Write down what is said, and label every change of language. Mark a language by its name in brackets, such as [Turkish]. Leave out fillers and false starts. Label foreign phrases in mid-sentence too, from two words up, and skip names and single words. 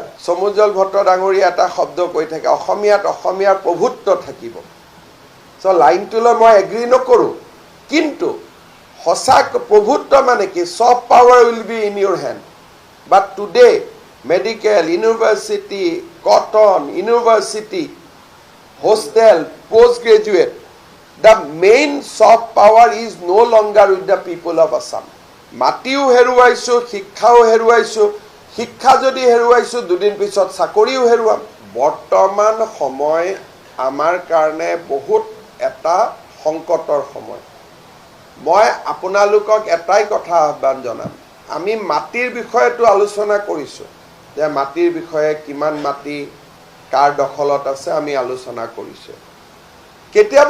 [Assamese] সমুজল ভট্ট ডাঙৰীয়া এটা শব্দ কৈ থাকে অসমীয়াৰ প্ৰভুত্ব থাকিব সো লাইনটোলৈ মই এগ্ৰি নকৰোঁ কিন্তু সঁচা প্ৰভুত্ব মানে কি [English] soft power will be in your hand but today medical university Cotton university hostel, postgraduate, the main soft power is no longer with the people of Assam. [Assamese] মাটিও হেৰুৱাইছো, শিক্ষাও হেৰুৱাইছো, শিক্ষা যদি হেৰুৱাইছো দুদিন পিছত চাকৰিও হেৰুৱাম বৰ্তমান সময় আমাৰ কাৰণে বহুত এটা সংকটৰ সময় মই আপোনালোকক এটাই কথা আহ্বান জনাম আমি মাটিৰ বিষয়টো আলোচনা কৰিছো যে মাটিৰ বিষয়ে কিমান মাটি কাৰ দখলত আছে আমি আলোচনা কৰিছো কেতিয়া